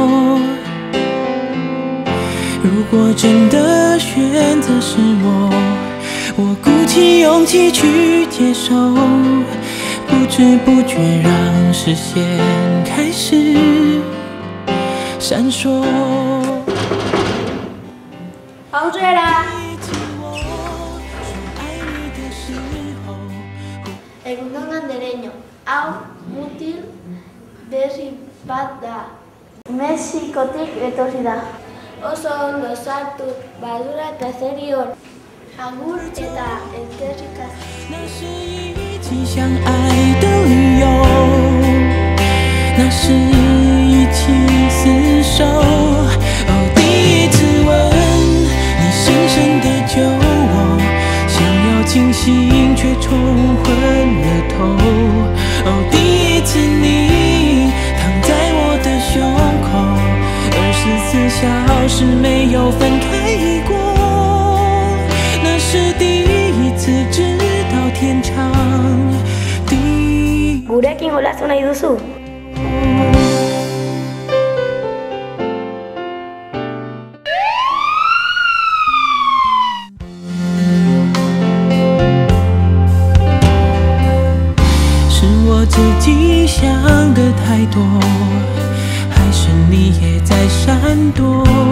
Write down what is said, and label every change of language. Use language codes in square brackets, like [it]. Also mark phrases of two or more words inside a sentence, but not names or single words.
[zh] 如果真的选择是我鼓起勇气去接受，不知不觉让视线开始闪烁。好醉啦 [eu] ！Egun on andereño, hau mutil berri bat da. Mexikotik etorri da. Oso ondo sartu badura eta zerion. Agur eta eskerrik asko. [zh] 那是一起相爱的理由，那是一起厮守。哦，第一次吻你深深的酒窝，想要清醒却冲昏了头。哦，第一次你躺在我的胸口，24小时没有分开过。那是第一次知道天长地。 [eu] Gurekin jolastu nahi duzu? [zh] 是我自己想的太多，还是你也在闪躲？